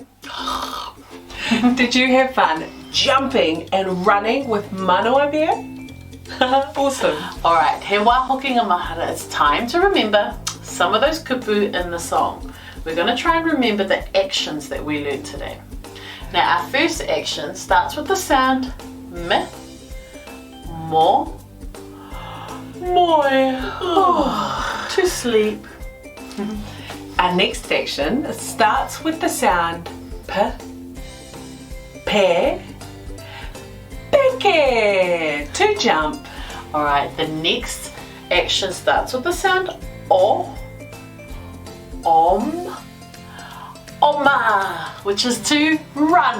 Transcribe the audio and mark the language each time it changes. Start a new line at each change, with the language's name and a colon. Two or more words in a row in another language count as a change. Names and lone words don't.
English: Did you have fun jumping and running with Manoa Bear? Awesome. Alright,
Māori: he wā Hokinga Mahara,
English: it's time to remember some of those kupu in the song. We're going to try and remember the actions that we learned today. Now our first action starts with the sound me,
Māori: mo, moe,
English: to sleep. Our next action starts with the sound
Māori: p, pe, peke,
English: to jump. Alright, the next action starts with the sound
Māori: o, om, oma,
English: which is to run.